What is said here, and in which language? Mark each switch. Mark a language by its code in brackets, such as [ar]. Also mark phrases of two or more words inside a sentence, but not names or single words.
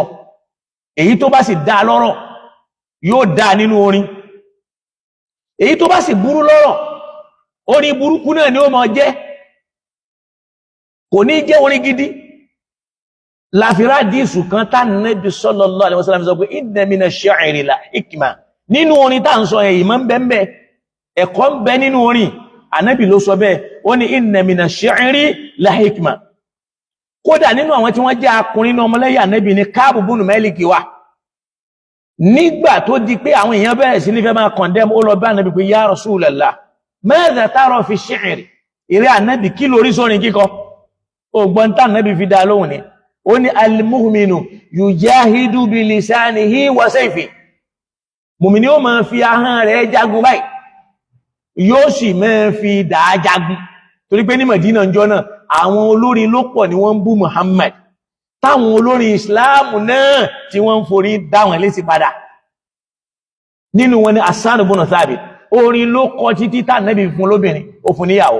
[yo] èyí tó bá sì dá lọ́rọ̀ yóò dá nínú orin, èyí tó bá sì burú lọ́rọ̀ orin burúkú náà ni ó máa jẹ́. kò ní jẹ́ orin gidi. Láfírá díìsù kan tá Nábì [ar] صلى الله عليه وسلم [yo] sọ pé [ar] إن من الشعر لحكمة, [yo] nínú orin tá ń sọ èyí mọ́ bẹ́ẹ̀ ẹ̀kọ́ ń bẹ nínú orin. Ànábì ló sọ bẹ́ẹ̀, ó ní [ar] إن من الشعر لحكمة. [yo] Kódà nínú àwọn tí wọ́n jẹ́ akùnrin náà ọmọlẹ́yìn Ànábì ní Káàbù bùnú Málíkì wà. Nígbà tó di pé àwọn èèyàn bẹ̀rẹ̀ sí ní fẹ́ máa condemn, ó lọ bá Ànábì pé [ar] يا رسول الله ماذا ترى في الشعر, [yo] ìrẹ́ Ànábì kí lórí sórin kíkọ? Ògbọ́n tá Ànábì fi dá lóhùn ni, ó ní [ar] المؤمن يجاهد بلسانه وسيفه, [yo] mùmìnì ó máa fi ahọ́n rẹ̀ jagun báyìí, yóò sì máa fi dà jagun. Torí pé ní Mẹ̀dínà ńjọ́ náà àwọn olórin ló pọ̀ ni wọ́n ń bú Muhammad, táwọn olórin Islam náà tí wọ́n ń forí dá wọn lésì padà. Nínú wọn ni Hassan ibn Thabit, orin ló kọ títí tá Ànábì fún lóbìnrin, ó fún níyàwó.